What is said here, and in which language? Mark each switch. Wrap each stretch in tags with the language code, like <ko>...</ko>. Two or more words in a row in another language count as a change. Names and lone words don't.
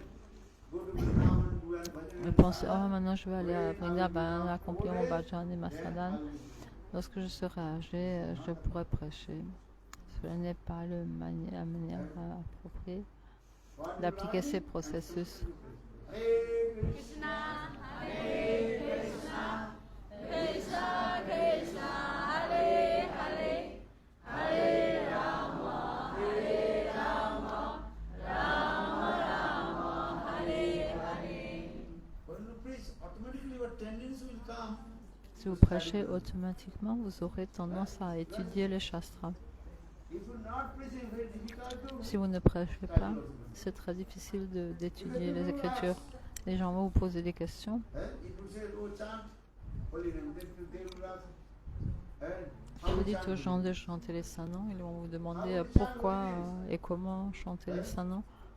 <fr>Vous pensez, oh maintenant je vais aller à Vrindavan, accomplir mon bhajan et ma sadhana. Lorsque je serai âgé, je pourrai prêcher. Cela n'est pas la manière appropriée d'appliquer ces processus.</fr> <sa>कृष्ण, हरे कृष्ण, कृष्ण कृष्ण, हरे हरे, हरे राम, हरे राम, राम राम, हरे हरे.</sa> <fr>Si vous prêchez automatiquement, vous aurez tendance à étudier les shastras. Si vous ne prêchez pas, c'est très difficile d'étudier les Écritures. Les gens vont vous poser des questions. Si vous dites aux gens de chanter les saints noms, ils vont vous demander pourquoi et comment chanter les saints noms.</fr>